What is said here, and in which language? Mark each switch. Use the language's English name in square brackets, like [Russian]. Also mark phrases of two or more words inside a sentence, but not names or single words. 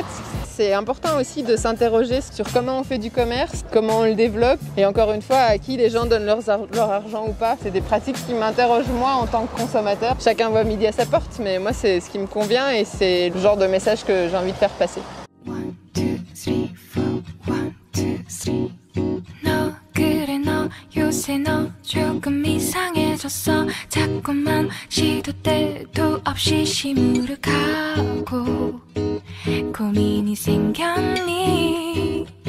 [French] C'est important aussi de s'interroger sur comment on fait du commerce, comment on le développe et encore une fois à qui les gens donnent leur argent ou pas. C'est des pratiques qui m'interrogent moi en tant que consommateur. Chacun voit midi à sa porte, mais moi c'est ce qui me convient et c'est le genre de message que j'ai envie de faire passer. 1, 2, 3, 4, 1, 2, 3. [Korean] 너 그래 너 요새 너 조금 이상해졌어 자꾸만 시도 때도 없이 시무룩하고 고민이 생겼니